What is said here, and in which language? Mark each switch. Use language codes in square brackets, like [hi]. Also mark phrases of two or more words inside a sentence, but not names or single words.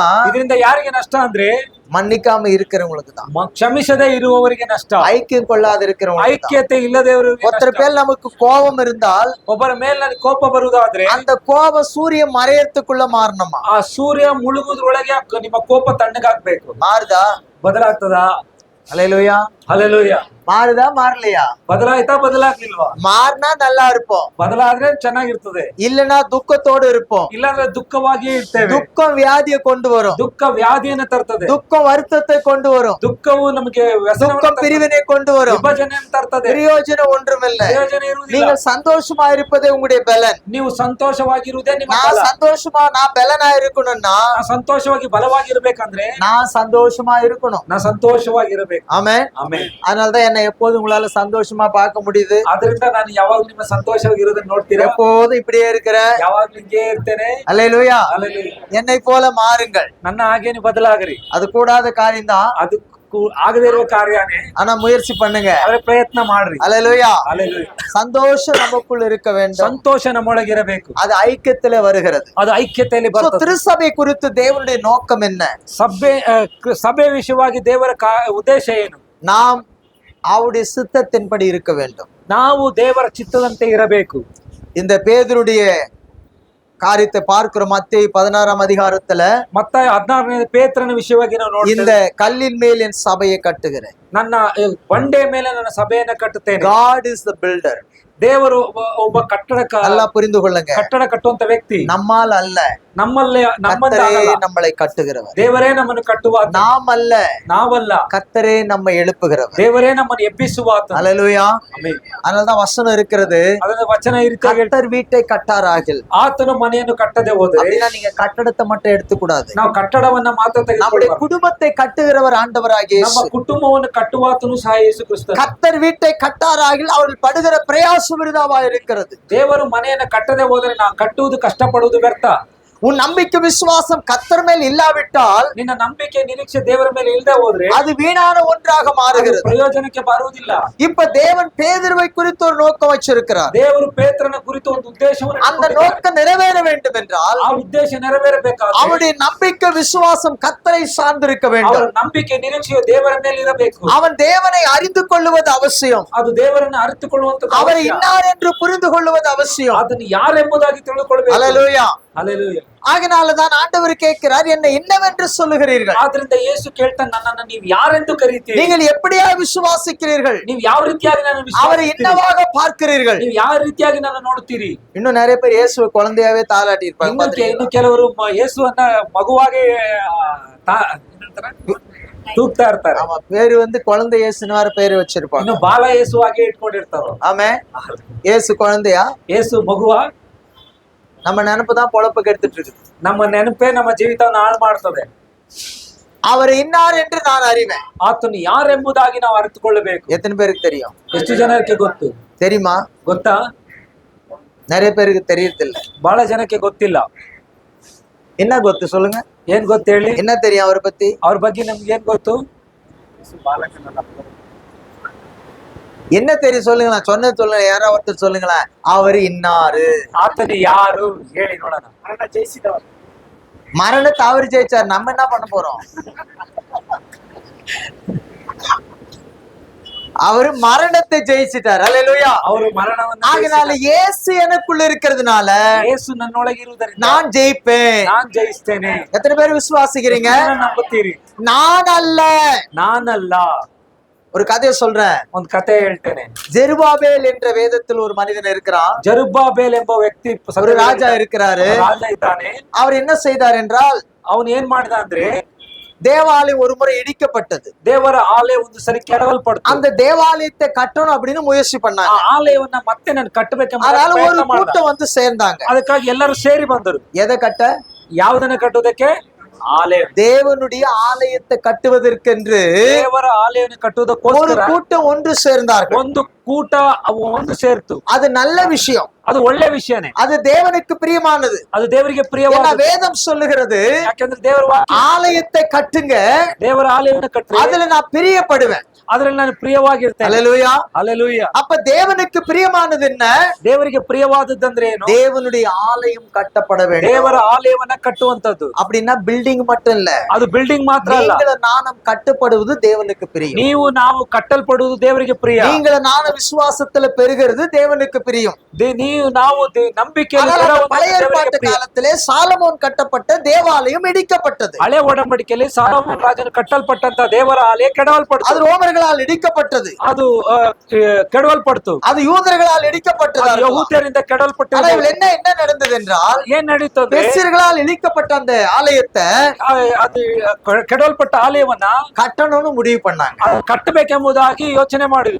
[kn] ಇದರಿಂದ ಯಾರಿಗೆ ನಷ್ಟ ಅಂದ್ರೆ [ta] மன்னிக்காம இருக்கிறவங்களுக்கு தான். [kn] ಕ್ಷಮಿಸದೆ ಇರುವವರಿಗೆ ನಷ್ಟ. [ta] ஐக்கியம் கொள்ளாத இருக்கிறவங்களுக்கு தான். [kn] ಐಕ್ಯತೆ ಇಲ್ಲದವರಿಗೆ [ta] ஒருத்தர் [kn] ನಷ್ಟ. [ta] பேர் நமக்கு கோபம் இருந்தால் [kn] ಒಬ್ಬರ ಮೇಲೆ ನನಗೆ ಕೋಪ ಬರುವುದಾದ್ರೆ [ta] அந்த கோபம் சூரியன் மறையறதுக்குள்ள மாறணுமா? [kn] ಆ ಸೂರ್ಯ ಮುಳುಗುದ್ರೊಳಗೆ ನಿಮ್ಮ ಕೋಪ ತಣ್ಣಗಾಗ್ಬೇಕು. [ta] மாறுதா? [kn] ಬದಲಾಗ್ತದಾ? [ta] அல்லேலூயா. [kn] ಹಲ್ಲೆಲೂಯ. [ta] மாறுதா மாறலையா? [kn] ಬದಲಾಯ್ತಾ ಬದಲಾಗ್ಲಿಲ್ವಾ? [ta] மாறினா நல்லா இருப்போம், [kn] ಬದಲಾದ್ರೆ ಚೆನ್ನಾಗಿರ್ತದೆ, [ta] இல்லனா துக்கத்தோடு இருப்போம். [kn] ಇಲ್ಲಾಂದ್ರೆ ದುಃಖವಾಗಿಯೇ ಇರ್ತೇವೆ. [ta] துக்கம் வியாதியை கொண்டு வரும், [kn] ದುಃಖ ವ್ಯಾಧಿಯನ್ನು ತರ್ತದೆ, [ta] துக்கம் வருத்தத்தை கொண்டு வரும், [kn] ದುಃಖವು ನಮಗೆ [ta] துக்கம் பிரிவினை கொண்டு வரும். [kn] ವಿಭಜನೆಯನ್ನು ತರ್ತದೆ. [ta] பிரயோஜனம் ஒன்றுமில்லை. [kn] ಪ್ರಯೋಜನ ಇರುವುದಿಲ್ಲ. [ta] நீங்கள் சந்தோஷமா இருப்பதே உங்களுடைய பலன். [kn] ನೀವು ಸಂತೋಷವಾಗಿರುವುದೇ ನಿಮ್ಮ [ta] நான் [kn] ಬಲ. [ta] சந்தோஷமா நான் பலனா இருக்கணும்னா [kn] ನಾ ಸಂತೋಷವಾಗಿ ಬಲವಾಗಿರ್ಬೇಕಂದ್ರೆ [ta] நான் சந்தோஷமா இருக்கணும். [kn] ನಾ ಸಂತೋಷವಾಗಿರ್ಬೇಕು. [ta] ஆமென். [kn] ಆಮೇಲೆ [ta] அதனாலதான் என்னை எப்போதும் உங்களால சந்தோஷமா பார்க்க முடியுது. [kn] ಆದ್ರಿಂದ ನಾನು ಯಾವಾಗ್ಲೂ ನಿಮ್ಮ ಸಂತೋಷವಾಗಿರೋದನ್ನ ನೋಡ್ತೀರಾ. [ta] எப்போதும் இப்படியே இருக்கிற. [kn] ಯಾವಾಗ್ಲೂ ಹಿಂಗೇ ಇರ್ತೇನೆ. [ta] அல்லேலூயா. [kn] ಹಲ್ಲೆಲೂಯ. [ta] என்னை போல மாறுங்கள். [kn] ನನ್ನ ಹಾಗೇನೆ ಬದಲಾಗರಿ. [ta] அது கூடாத காரியம் தான், [kn] ಅದು ಆಗದೇ ಇರುವ ಕಾರ್ಯನೇ, [ta] ஆனா முயற்சி பண்ணுங்க. [kn] ಆದ್ರೆ ಪ್ರಯತ್ನ ಮಾಡ್ರಿ. [ta] அல்லேலூயா. [kn] ಹಲ್ಲೆಲೂಯ. [ta] சந்தோஷம் நமக்குள் இருக்க வேண்டும். [kn] ಸಂತೋಷ ನಮ್ಮೊಳಗಿರಬೇಕು. [ta] அது ஐக்கியத்திலே வருகிறது. [kn] ಅದು ಐಕ್ಯತೆಯಲ್ಲಿ So, ಬರ್ತದೆ. [ta] திருச்சபை குறித்து தேவனுடைய நோக்கம் என்ன? [kn] ಸಭೆ ವಿಷಯವಾಗಿ ದೇವರ ಉದ್ದೇಶ ಏನು? [ta] நாம் அவருடைய சித்தத்தின்படி இருக்க வேண்டும். [kn] ನಾವು ದೇವರ ಚಿತ್ತದಂತೆ ಇರಬೇಕು. [ta] இந்த பேதுருடைய காரியத்தை பார்க்கிறோம். மத்தேயு 16ஆம் அதிகாரத்துல [kn] ಮತ್ತೆ 16ನೇ ಪೇತ್ರನ ವಿಷಯವಾಗಿ ನಾವು [ta] இந்த [kn] ನೋಡ್ತೇವೆ. [ta] கல்லின் மேல் என் சபையை கட்டுகிறேன். [kn] ನನ್ನ ಬಂಡೆ ಮೇಲೆ ನನ್ನ ಸಭೆಯನ್ನ ಕಟ್ಟುತ್ತೇನೆ. [en] God is the builder. [kn] ದೇವರು ಒಬ್ಬ [ta] நல்லா புரிந்து கொள்ளுங்க. [kn] ಕಟ್ಟಡ ಕಟ್ಟುವಂತ ವ್ಯಕ್ತಿ. [ta] நம்மால் அல்ல, [kn] ನಮ್ಮಲ್ಲೇ [ta] கர்த்தரே [kn] ನಮ್ಮಲ್ಲ. [ta] நம்மளை கட்டுகிறவர். [kn] ದೇವರೇ ನಮ್ಮನ್ನು ಕಟ್ಟುವ ಆತ. [ta] நாம் அல்ல, [kn] ನಾವಲ್ಲ. [ta] கர்த்தரே நம்மை எழுப்புகிறவர். [kn] ದೇವರೇ ನಮ್ಮನ್ನು ಎಬ್ಬಿಸುವ ಆತ. [ta] அல்லேலூயா. [kn] ಆಮೆನ್. [ta] அதனாலதான் வசனம் இருக்கிறது, [kn] ಅದರ ವಚನ ಈ ರೀತಿಯಾಗಿ ಹೇಳ್ತಾರೆ, [ta] கர்த்தர் வீட்டை கட்டாராகில். [kn] ಆತನು ಮನೆಯನ್ನು ಕಟ್ಟದೆ ಹೋದರೆ [ta] அப்படின்னா நீங்க கட்டடத்தை மட்டும் எடுத்துக்கூடாது. [kn] ನಾವು ಕಟ್ಟಡವನ್ನ ಮಾತ್ರ [ta] நம்முடைய [kn] ತೆಗೆದುಕೊಳ್ಳಬಾರದು. [ta] குடும்பத்தை கட்டுகிறவர் ஆண்டவராகிய [kn] ನಮ್ಮ [ta] இயேசு. [kn] ಕುಟುಂಬವನ್ನು ಕಟ್ಟುವಾತನು ಸಹ ಯೇಸು ಕ್ರಿಸ್ತನು. [ta] கர்த்தர் வீட்டை கட்டாராகில் அவர்கள் படுகிற பிரயாசம் விருதாவா இருக்கிறது. [kn] ದೇವರು ಮನೆಯನ್ನ ಕಟ್ಟದೆ ಹೋದರೆ ನಾವು ಕಟ್ಟುವುದು ಕಷ್ಟಪಡುವುದು ವ್ಯರ್ಥ. [ta] உன் நம்பிக்கை விசுவாசம் கர்த்தர் மேல் இல்லாவிட்டால் [kn] ನಿನ್ನ ನಂಬಿಕೆ ನಿರೀಕ್ಷೆ ದೇವರ ಮೇಲೆ ಇಲ್ಲದೆ ಹೋದ್ರೆ [ta] அது வீணான ஒன்றாக [kn] ಅದು [ta] மாறுகிறது. [kn] ಪ್ರಯೋಜನಕ್ಕೆ ಬರುವುದಿಲ್ಲ. [ta] இப்ப தேவன் பேதுருவை குறித்து ஒரு நோக்கம் வச்சிருக்கிறார். [kn] ದೇವರು ಪೇತ್ರನ ಕುರಿತು ಒಂದು ಉದ್ದೇಶವನ್ನು [ta] அந்த [kn] ಇಟ್ಟುಕೊಂಡಿದ್ದಾರೆ. [ta] நோக்கம் நிறைவேற வேண்டும் என்றால் [kn] ಆ ಉದ್ದೇಶ ನೆರವೇರಬೇಕಾದ್ರೆ [ta] அவனுடைய நம்பிக்கை விசுவாசம் கர்த்தரை சார்ந்திருக்க [kn] ಅವರ [ta] வேண்டும். [kn] ನಂಬಿಕೆ ನಿರೀಕ್ಷೆಯು ದೇವರ ಮೇಲೆ ಇರಬೇಕು. [ta] அவன் தேவனை அறிந்து கொள்வது அவசியம். [kn] ಅದು ದೇವರನ್ನು ಅರಿತುಕೊಳ್ಳುವಂತದ್ದು [ta] அவரை [kn] ಅವಶ್ಯ. [ta] இன்னார் என்று புரிந்து கொள்வது அவசியம். [kn] ಅದನ್ನು ಯಾರೆಂಬುದಾಗಿ ತಿಳಿದುಕೊಳ್ಳಬೇಕು. [ta] அல்லேலூயா. [kn] ಹಲ್ಲೆಲೂಯ. [ta] ஆகினாலதான் ஆண்டவர் கேட்கிறார், என்னை என்னவென்று சொல்லுகிறீர்கள்? [kn] ಆದ್ರಿಂದ ಯೇಸು ಕೇಳ್ತಾನೆ, ನನ್ನನ್ನು ನೀವು ಯಾರೆಂದು ಕರೀತೀರಿ? [ta] நீங்கள் எப்படியா விசுவாசிக்கிறீர்கள்? [kn] ನೀವು ಯಾವ ರೀತಿಯಾಗಿ ನನ್ನ [ta] அவரை என்னவாக பார்க்கிறீர்கள்? [kn] ನೀವು ಯಾವ ರೀತಿಯಾಗಿ ನನ್ನ ನೋಡ್ತೀರಿ? [ta] இன்னும் நிறைய பேர் இயேசுவை குழந்தையாவே தாளாட்டி [kn] ಇನ್ನು [ta] இருப்பாங்க. [kn] ಕೆಲವರು ಯೇಸುವನ್ನ ಮಗುವಾಗಿ ತೂಗ್ತಾ ಇರ್ತಾರೆ. [ta] ஆமா, பேரு குழந்தை இயேசுன்னு வேற பேரு வச்சிருப்பாங்க. [kn] ಇನ್ನು ಬಾಲ ಯೇಸುವಾಗಿ ಇಟ್ಕೊಂಡಿರ್ತಾರೋ. [ta] ஆமே, இயேசு குழந்தையா? [kn] ಯೇಸು ಮಗುವ? [ta] நம்ம நினைப்பு தான் பொழப்புக்கு எடுத்துட்டு இருக்கு. [kn] ನಮ್ಮ ನೆನಪೇ ನಮ್ಮ ಜೀವಿತವನ್ನು ಹಾಳು ಮಾಡ್ತದೆ. [ta] அவர் இன்னார் என்று நான் அறிவேன். [kn] ಆತನು ಯಾರೆಂಬುದಾಗಿ ನಾವು ಅರಿತುಕೊಳ್ಳಬೇಕು. [ta] எத்தனை பேருக்கு தெரியும்? [kn] ಎಷ್ಟು ಜನಕ್ಕೆ ಗೊತ್ತು? [ta] தெரியுமா? [kn] ಗೊತ್ತಾ? [ta] நிறைய பேருக்கு தெரியறதில்ல. [kn] ಬಹಳ ಜನಕ್ಕೆ ಗೊತ್ತಿಲ್ಲ. [ta] என்ன ಗೊತ್ತು சொல்லுங்க? [kn] ಏನ್ ಗೊತ್ತು ಹೇಳಿ? [ta] என்ன தெரியும் அவரை பத்தி? [kn] ಅವ್ರ ಬಗ್ಗೆ ನಮ್ಗೆ ಏನ್ ಗೊತ್ತು? [ta] என்ன தெரியும் சொல்லுங்களேன், சொன்னது சொல்லுங்க, யாராவது ஒருத்தர் சொல்லுங்களேன். அவரு இன்னாரு. [kn] ಆತನು ಯಾರು ಹೇಳಿ ನೋಡೋಣ. [ta] மரணத்தை அவரு ஜெயிச்சார், நம்ம என்ன பண்ண போறோம்? அவரு மரணத்தை ஜெயிச்சிட்டார். அல்லேலூயா. [kn] ಅವರು ಮರಣವನ್ನು [ta] ஆகினால இயேசு எனக்குள்ள இருக்கிறதுனால [kn] ಯೇಸು ನನ್ನೊಳಗೆ ಇರುವುದರಿಂದ [ta] நான் ஜெயிப்பேன். [kn] ನಾನ್ ಜಯಿಸ್ತೇನೆ. [ta] எத்தனை பேர் விசுவாசிக்கிறீங்க? [kn] ನಂಬುತ್ತೀರಿ? [ta] நான் அல்ல. [kn] ನಾನಲ್ಲ. [ta] ஒரு கதையை சொல்றேன். [kn] ಒಂದು ಕತೆ ಹೇಳ್ತೇನೆ. [ta] ஜெருபாபேல் என்ற வேதத்தில் ஒரு மனிதன் இருக்கிறான். [kn] ಜರುಬ್ಬಾಬೇಲ್ ಎಂಬ ವ್ಯಕ್ತಿ [ta] ஒரு ராஜா இருக்கிறாரு. [kn] ರಾಜ ಇದ್ದಾನೆ. [ta] அவர் என்ன செய்தார் என்றால், [kn] ಅವನು ಏನ್ ಮಾಡಿದ ಅಂದ್ರೆ [ta] தேவாலயம் ஒரு முறை இடிக்கப்பட்டது. [kn] ದೇವರ ಆಲಯ ಒಂದು ಸರಿ ಕೆಡವಲ್ಪಡ್ತು. [ta] அந்த தேவாலயத்தை கட்டணும் அப்படின்னு முயற்சி [kn] ಆ [ta] பண்ணாங்க. [kn] ಆಲಯವನ್ನ ಮತ್ತೆ ನಾನು ಕಟ್ಟಬೇಕೆಂಬ [ta] அதனால ஒரு [kn] ಪ್ರಯತ್ನ ಮಾಡ್ದ. [ta] கூட்டம் வந்து சேர்ந்தாங்க. [kn] ಅದಕ್ಕಾಗಿ ಎಲ್ಲರೂ ಸೇರಿ ಬಂದರು. [ta] எதை கட்ட? [kn] ಯಾವುದನ್ನ ಕಟ್ಟುವುದಕ್ಕೆ? ಆಲಯ. [ta] தேவனுடைய ஆலயத்தை கட்டுவதற்கென்று [kn] ದೇವರ ಆಲಯವನ್ನು [ta] ஒரு [kn] ಕಟ್ಟುವುದಕ್ಕೋಸ್ಕರ [ta] கூட்டம் ஒன்று சேர்ந்தார்கள். [kn] ಒಂದು ಕೂಟ ಒಂದು ಸೇರ್ತು. [ta] அது நல்ல விஷயம். [kn] ಅದು ಒಳ್ಳೆ ವಿಷಯನೇ. [ta] அது தேவனுக்கு பிரியமானது. [kn] ಅದು ದೇವರಿಗೆ [ta] ஏன்னா [kn] ಪ್ರಿಯವಾದ. [ta] வேதம் சொல்லுகிறது, [kn] ಯಾಕಂದ್ರೆ ದೇವರ ವಾಕ್ಯ [ta] ஆலயத்தை கட்டுங்க, [kn] ದೇವರ ಆಲಯವನ್ನು ಕಟ್ಟರೆ [ta] அதுல நான் பிரியப்படுவேன். [kn] ಅದ್ರಲ್ಲಿ ನಾನು ಪ್ರಿಯವಾಗಿರ್ತೇನೆ. [ta] அல்லேலூயா. [kn] ಹಲ್ಲೆಲೂಯಾ. [ta] அப்ப தேவனுக்கு பிரியமானது என்ன? [kn] ದೇವರಿಗೆ ಪ್ರಿಯವಾದದ್ದಂದ್ರೆ ಏನು? [ta] தேவனுடைய ஆலயம் கட்டப்பட வேண்டும். [kn] ದೇವರ ಆಲಯವನ್ನ ಕಟ್ಟುವಂತದ್ದು. [ta] அப்படின்னா பில்டிங் மட்டும் இல்ல, [kn] ಅದು ಬಿಲ್ಡಿಂಗ್ ಮಾತ್ರ ಅಲ್ಲ. [ta] நீங்களும் நானும் கட்டுப்படுவது தேவனுக்கு பிரியம். [kn] ನೀವು ನಾವು ಕಟ್ಟಲ್ಪಡುವುದು ದೇವರಿಗೆ ಪ್ರಿಯ. [ta] நீங்களும் நானும் விசுவாசத்துல பெருகிறது தேவனுக்கு பிரியம். [kn] ನೀವು ನಾವು ನಂಬಿಕೆಯಲ್ಲಿ [ta] ஆனால் அந்த [kn] ಬರುವುದು [ta] பழைய [kn] ದೇವರಿಗೆ [ta] ஏற்பாட்டு [kn] ಪ್ರಿಯ. [ta] காலத்திலே சாலமோன் கட்டப்பட்ட தேவாலயம் இடிக்கப்பட்டது. [kn] ಹಳೆ ಒಡಂಬಡಿಕೆಯಲ್ಲಿ ಸಾಲೋಮೋನ ರಾಜನು ಕಟ್ಟಲ್ಪಟ್ಟಂತ ದೇವರ ಆಲಯ ಕೆಡವಲ್ಪಡ್ತು. [ta] அது ரோமர்களால் இடிக்கப்பட்டது. [kn] ಅದು ಕೆಡವಲ್ಪಡ್ತು. [ta] அது யூதர்களால் இடிக்கப்பட்டது. [kn] ಅದು ಯಹೂದ್ಯರಿಂದ ಕೆಡವಲ್ಪಟ್ಟು [ta] ஆனால் என்ன நடந்தது என்றால், [kn] ಏನ್ ನಡೀತದೆ? [ta] பெர்சியர்களால் இடிக்கப்பட்ட அந்த ஆலயத்தை [kn] ಅದು ಕೆಡವಲ್ಪಟ್ಟ ಆಲಯವನ್ನ [ta] கட்டணும்னு முடிவு பண்ணாங்க. [kn] ಅದು ಕಟ್ಟಬೇಕೆಂಬುದಾಗಿ ಯೋಚನೆ ಮಾಡಿದ್ರು.